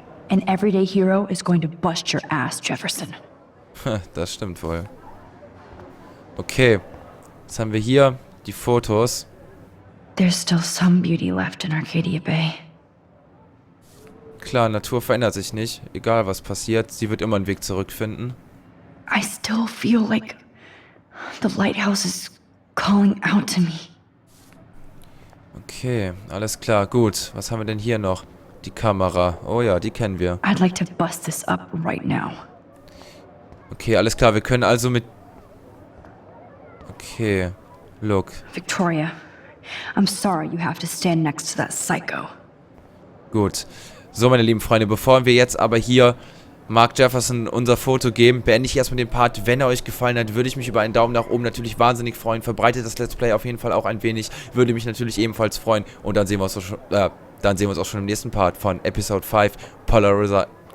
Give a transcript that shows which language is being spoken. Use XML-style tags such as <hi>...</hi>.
<en>An everyday hero is going to bust your ass, Jefferson.</en> <de>Das stimmt wohl. Okay. Jetzt haben wir hier die Fotos.</de> <en>There's still some beauty left in Arcadia Bay.</en> <de>Klar, Natur verändert sich nicht. Egal was passiert, sie wird immer einen Weg zurückfinden.</de> <en>I still feel like the lighthouse is calling out to me.</en> <de>Okay, alles klar, gut. Was haben wir denn hier noch? Die Kamera. Oh ja, die kennen wir.</de> <en>I'd like to bust this up right now.</en> <de>Okay, alles klar, wir können also mit...</de> <en>Okay, look. Victoria, I'm sorry you have to stand next to that psycho.</en> <de>Gut. So, meine lieben Freunde, bevor wir jetzt aber hier Mark Jefferson unser Foto geben, beende ich erstmal den Part. Wenn er euch gefallen hat, würde ich mich über einen Daumen nach oben natürlich wahnsinnig freuen. Verbreitet das Let's Play auf jeden Fall auch ein wenig. Würde mich natürlich ebenfalls freuen. Und dann sehen wir uns auch schon im nächsten Part von EP05, Polarized.</de>